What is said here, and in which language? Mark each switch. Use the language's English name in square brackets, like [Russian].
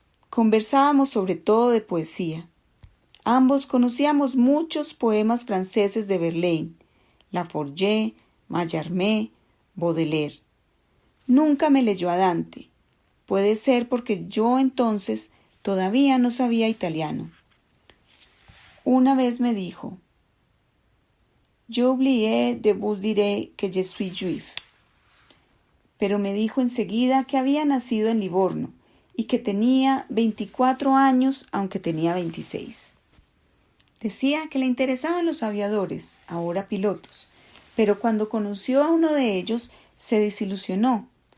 [Spanish] Conversábamos sobre todo de poesía. Ambos conocíamos muchos poemas franceses de Verlaine, Laforgue, Mallarmé, Baudelaire. Nunca me leyó a Dante. Puede ser porque yo entonces todavía no sabía italiano. Una vez me dijo: [French] «J'ai oublié de vous dire que je suis juif». [Spanish] Pero me dijo enseguida que había nacido en Livorno y que tenía 24 años, aunque tenía 26. Decía que le interesaban los aviadores, ahora pilotos, pero cuando conoció a uno de ellos se desilusionó.